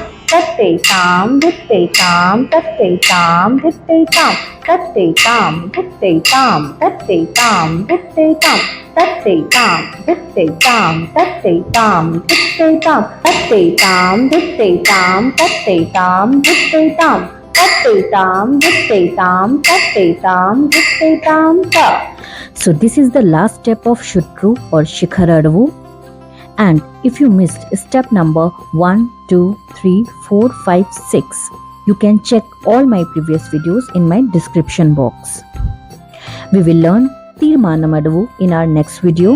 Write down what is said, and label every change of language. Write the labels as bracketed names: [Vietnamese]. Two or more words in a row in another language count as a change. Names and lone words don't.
[English] Tat Tai Tam, Dhit Tai Tam, Tat Tai Tam, Dhit Tai Tam, Tat Tai Tam, Dhit Tai Tam, Tat Tai Tam, Dhit Tai Tam, Tat Tai Tam, Dhit Tai Tam, Tat Tai Tam, Dhit Tai Tam, Tat Tai Tam, Dhit Tai Tam, Tat Tai Tam, Dhit Tai Tam, Tat Tai Tam, Dhit Tai Tam, Tat Tai Tam, Dhit Tai Tam, Ta. So this is the last step of shutru or Shikhara Adavu. And if you missed step number 1, 2, 3, 4, 5, 6, you can check all my previous videos in my description box. We will learn Tirmanam Adavu in our next video.